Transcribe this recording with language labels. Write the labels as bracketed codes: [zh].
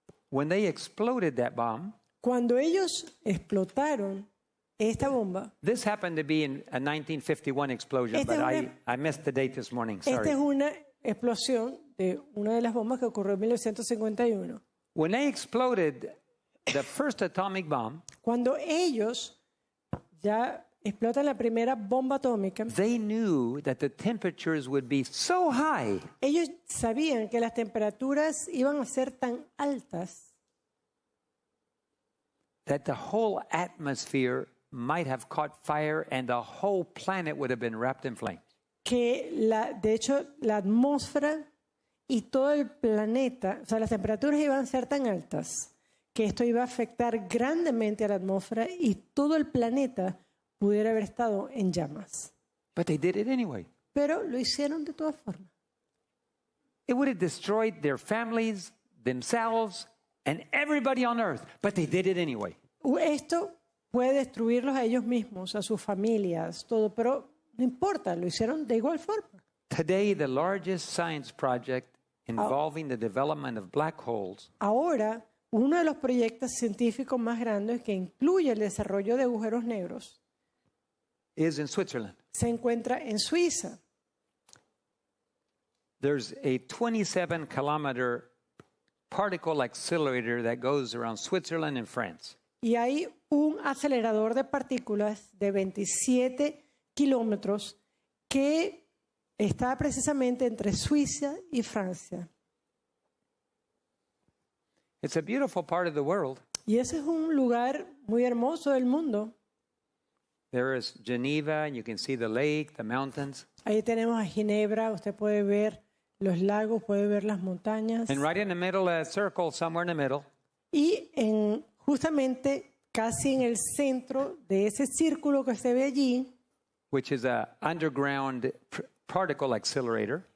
[en] When they exploded that bomb, [es] cuando ellos explotaron esta bomba, [en] this happened to be in a 1951 explosion, [es] Esta [en] but [es] es [en] I missed the date this morning. [es] esta [en] Sorry. [es] es una explosión de una de las bombas que ocurrió en 1951. [en] When they exploded the first atomic bomb, [es] Cuando ellos ya explotan la primera bomba atómica, [en] they knew that the temperatures would be so high [es] ellos sabían que las temperaturas iban a ser tan altas [en] that the whole atmosphere might have caught fire and the whole planet would have been wrapped in flames. [es] que de hecho la atmósfera y todo el planeta, o sea, las temperaturas iban a ser tan altas que esto iba a afectar grandemente a la atmósfera y todo el planeta pudiera haber estado en llamas. [en] But they did it anyway. [es] Pero lo hicieron de todas formas. [en] It would have destroyed their families, themselves, and everybody on earth, but they did it anyway. [es] Esto puede destruirlos a ellos mismos, a sus familias, todo, pero no importa, lo hicieron de igual forma. [en] Today, the largest science project involving the development of black holes [es] Ahora, uno de los proyectos científicos más grandes que incluye el desarrollo de agujeros negros [en] is in Switzerland. [es] se encuentra en Suiza. [en] There's a 27-kilometer particle accelerator that goes around Switzerland and France. [es] Y hay un acelerador de partículas de 27 kilómetros que está precisamente entre Suiza y Francia. [en] It's a beautiful part of the world. [es] Y ese es un lugar muy hermoso del mundo. [en] There is Geneva, and you can see the lake, the mountains. [es] Ahí tenemos a Ginebra, usted puede ver los lagos, puede ver las montañas. [en] And right in the middle, a circle somewhere in the middle, [es] Y justamente casi en el centro de ese círculo que se ve allí, [en] which is a underground particle accelerator,